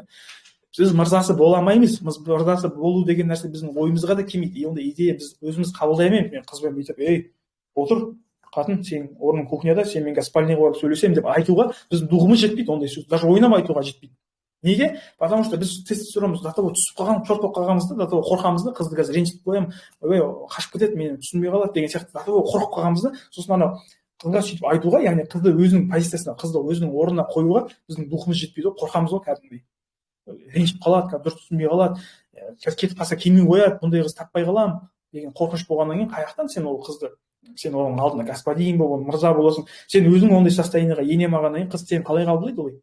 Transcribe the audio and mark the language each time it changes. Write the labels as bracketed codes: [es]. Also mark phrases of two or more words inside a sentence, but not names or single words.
[kk] Біз мырзасы бола алмаймыз, мырзасы болу деген нәрсе біздің ойымызға да келмейді. Ондай идея біз өзіміз қабылдай алмаймыз. Мен қызбен бүйтіп, ей, отыр, қатын, сен орның кухняда, сен мен спальныйға барып сөйлесемін деп айтуға біздің духымыз жетпейді, ондай сөз. Даже ойнап айтуға жетпейді. Неге? [ru] Потому что [kk] біз тестостеронымыз [ru] до того [kk] түсіп қалған, чорт болып қалғанбыз да, [ru] до того [kk] қорқамыз да, қызды қазір ренжітіп қоямын, ойбай, қашып кетеді, мені түсінбей қалады деген сияқты, [ru] до того [kk] қорқып қалғанбыз да, сосын анау қызға сөйтіп айтуға, яғни қызды өзінің позициясына, қызды өзінің орнына қоюға біздің духымыз жетпейді, қорқамыз ғой кәдімгідей. Ренжіп қалады, дұрыс түсінбей қалады, кетіп қалса келмей қояды, бұндай қыз таппай қаламын деген қорқыныш болғаннан кейін қаяқтан сен ол қызды, сен оның алдында господин болып, мырза боласың, сен өзің ондай состояниеға ене алмағаннан кейін қыз сені қалай қабылдайды олай?